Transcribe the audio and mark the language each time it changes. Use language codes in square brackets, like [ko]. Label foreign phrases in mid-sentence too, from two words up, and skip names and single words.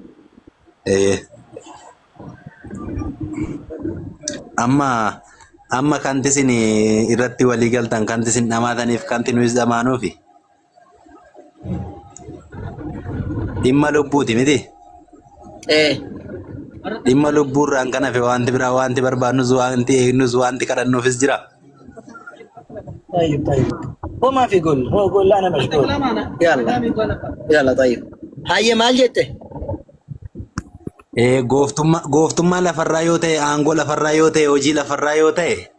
[om] Amma kanti isin irratti walii galtan kanti isin dhamaataniif kanti nuyi dhamaanuufi. Dhimma lubbuuti miti. Dhimma lubbuurraan kan hafe wanti biraa wanti barbaadnus wanti eegnus wanti kadhannuufis jira. [ar] هو ما في قول هو قول لا انا مشغول يلا طيب هاي مال جته [om] Gooftummaa lafarraa yoo ta'e aangoo lafarraa yoo ta'e hojii lafarraa yoo ta'e